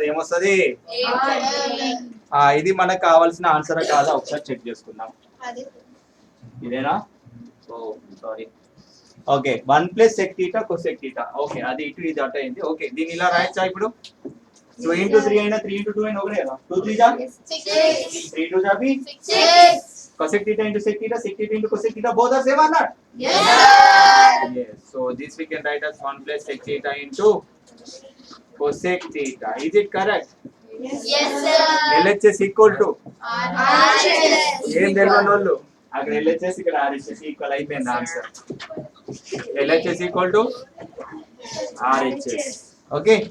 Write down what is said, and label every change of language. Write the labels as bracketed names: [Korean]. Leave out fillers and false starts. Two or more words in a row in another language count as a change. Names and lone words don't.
[Telugu] ఏమొస్తుంది? ఇది మనకు కావాల్సిన ఆన్సర్ కాదా ఒకసారి చెక్ చేసుకుందాం. ఇదేనా? ఓ సారీ. [English] okay 1 plus sec theta cosec theta. [Telugu] ఓకే అది ఇటు ఇది అటు అయింది. ఓకే దీన్ని ఇలా రాయొచ్చా ఇప్పుడు? 2 into 3 అయినా 3 into 2 అయినా ఒకటే కదా. [English] 2 3 जा 3 2 [Hindi] जा भी [English] 6 cosec theta into sec theta into cosec theta both are same or not? Yes. So this we can write as 1 plus sec theta into cosec theta. Is it correct? Yes sir. LHS equal to RHS. [Telugu] ఏం తెలియనోళ్ళు అక్కడ LHS ఇక్కడ RHS ఈక్వల్ అయిపోయింది ఆన్సర్. [English] LHS equal to RHS. Okay.